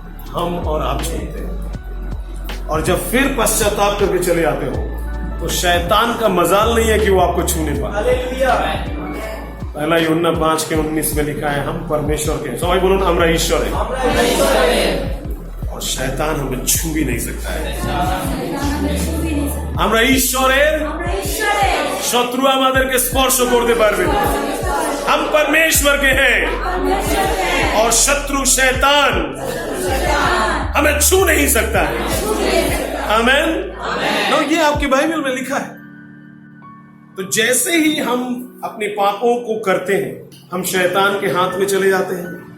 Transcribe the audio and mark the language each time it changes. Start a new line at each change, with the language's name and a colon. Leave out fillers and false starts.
Hindi: हम और आप छोड़ते हैं। और जब फिर पश्चाताप करके चले आते हो तो शैतान का मजाल नहीं है कि वो आपको छूने पाए। पहला यूहन्ना 5:19 में लिखा है, हम परमेश्वर के,
Bangla: सबाई बोलो ना,
Hindi: हमरा ईश्वर है और शैतान हमें छू भी नहीं सकता है।
Bangla: আমরা ঈশ্বরের শত্রু আমাদেরকে স্পর্শ করতে পারবে না।
Hindi: हम परमेश्वर के हैं और शत्रु शैतान हमें छू नहीं सकता है। आमीन। तो ये आपकी बाइबल में लिखा है। तो जैसे ही हम अपने पापों को करते हैं, हम शैतान के हाथ में चले जाते हैं।